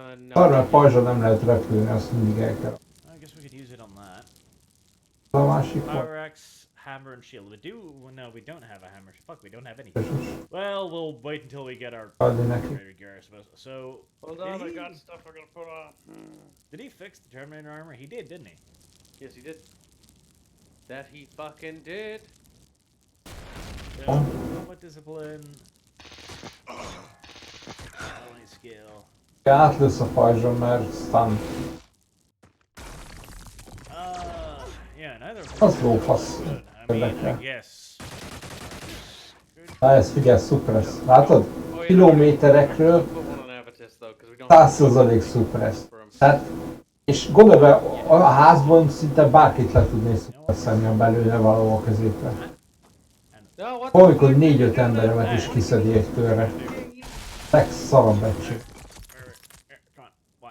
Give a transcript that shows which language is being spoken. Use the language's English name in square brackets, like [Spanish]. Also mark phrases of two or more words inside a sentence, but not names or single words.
[Hungarian] Arra a pajzsra nem lehet repülni, azt mindig el kell. [English] I guess we could use it on that. [Hungarian] A másik van. [English] Power axe, hammer, and shield. We do. No, we don't have a hammer. Fuck, we don't have anything. Well, we'll wait until we get our [Hungarian] Adni neki. [English] upgraded gear, I suppose. So, Hold on, I got stuff I gotta put on. did he fix the Terminator armor? He did, didn't he? Yes, he did. That he fucking did. So, what discipline? Only skill. [Hungarian] Átlősz a pajzson, mert stun. [English] Yeah, neither of [Hungarian] Az [English] them [Hungarian] lófasz. [English] are good. I mean, I [Hungarian] Érdekel. [English] guess. [Hungarian] Na ezt figyelj, szuper ez. Látod? Kilométerekről [English] Put one on Avatis though, because we don't [Hungarian] 100% szuper ez. Tehát, és gondolj be, a házban szinte bárkit le tudnél szuperszelni a belőle valahol a középre. Olykor 4-5 emberemet is kiszedi egy körre. Legszarabb egység. [English] Come on, why?